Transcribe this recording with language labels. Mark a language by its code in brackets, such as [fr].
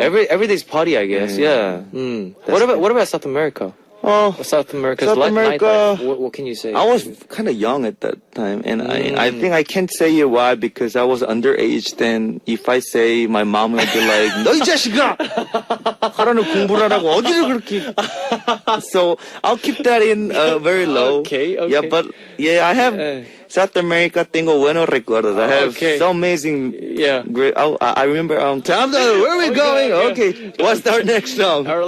[en] Every day's party, I guess. Yeah. What about South America? Oh, South America's South America, nightlife. What can you say? I was kind of young at that time, and I think I can't say you why because I was underage then. If I say, my mom will be like, [ko] 너 이 자식아! 하라는 공부를 하라고 어디를 그렇게. [en] So I'll keep that in very low. Okay. Yeah, but yeah, I have South America [es] tengo buenos recuerdos. [en] I have so amazing. Yeah. Great. I remember. Where are we going? yeah. Okay, what's our next song?